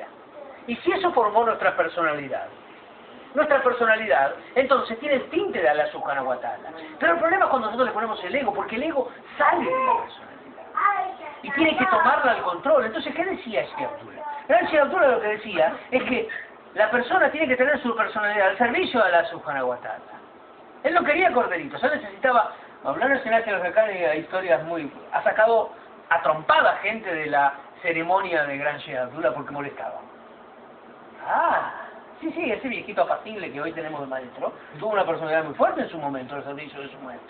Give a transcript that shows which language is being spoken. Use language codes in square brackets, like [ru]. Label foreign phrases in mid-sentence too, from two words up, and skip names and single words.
[es] Y si eso formó nuestra personalidad, entonces tiene el tinte de [ar] الله سبحانه وتعالى. [es] Pero el problema es cuando nosotros le ponemos el ego, porque el ego sale de la personalidad. Y tiene que tomarla al control. Entonces, ¿qué decía Sheikh Abdullah? El Sheikh Abdullah lo que decía es que la persona tiene que tener su personalidad al servicio de [ar] الله سبحانه وتعالى. [es] Él no quería corderitos, él necesitaba hablar en Senat los Becan y hay historias muy... Ha sacado a trompada gente de la ceremonia de Gran Sheikh Abdullah porque molestaba. Sí, ese viejito apacible que hoy tenemos de maestro, tuvo una personalidad muy fuerte en su momento al servicio de su maestro.